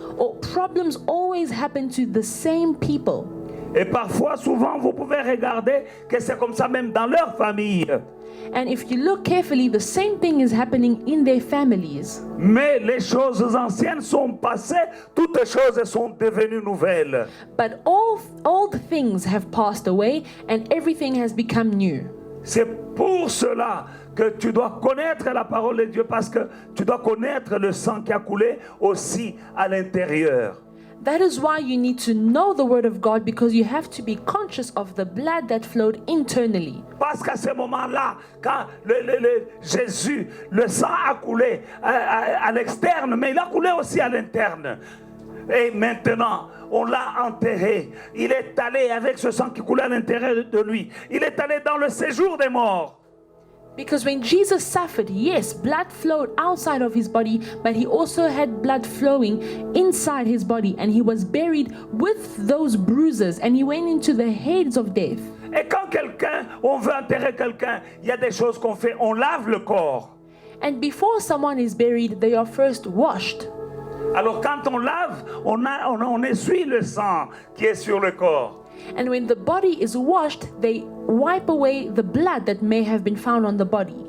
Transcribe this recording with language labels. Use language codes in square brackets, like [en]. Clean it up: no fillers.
[en] Or problems always happen to the same people. [fr] Et parfois, souvent, vous pouvez regarder que c'est comme ça même dans leur famille. [en] And if you look carefully, the same thing is happening in their families. [fr] Mais les choses anciennes sont passées, toutes choses sont devenues nouvelles. [en] But all old things have passed away and everything has become new. [fr] C'est pour cela que tu dois connaître la parole de Dieu, parce que tu dois connaître le sang qui a coulé aussi à l'intérieur. [en] That is why you need to know the word of God, because you have to be conscious of the blood that flowed internally. [fr] Parce qu'à ce moment-là, quand Jésus, le sang a coulé à l'externe, mais il a coulé aussi à l'interne. Et maintenant, on l'a enterré. Il est allé avec ce sang qui coulait à l'intérieur de lui. Il est allé dans le séjour des morts. [en] Because when Jesus suffered, yes, blood flowed outside of his body, but he also had blood flowing inside his body, and he was buried with those bruises, and he went into the Hades of death. [fr] Et quand on veut enterrer quelqu'un, il y a des choses qu'on fait. On lave le corps. [en] And before someone is buried, they are first washed. [fr] Alors quand on lave, on essuie le sang qui est sur le corps. [en] And when the body is washed, they wipe away the blood that may have been found on the body.